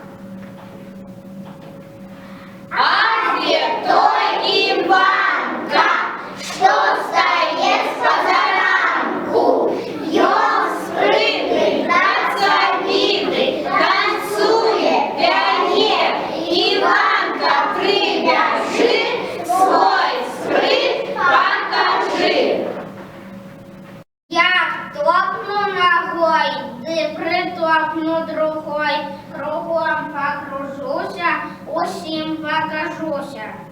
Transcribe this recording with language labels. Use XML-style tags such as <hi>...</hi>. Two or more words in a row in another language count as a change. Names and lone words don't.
<ru>А где той Иванка, Что стоит с позаранку?</ru> <be>Ён спрытный, працавіты, танцуе, пяе. Иванка, прибяжи, свой спрыт покажи. Я топну ногой, ты притопну другой, кругом покружуся, усім покажуся.</be>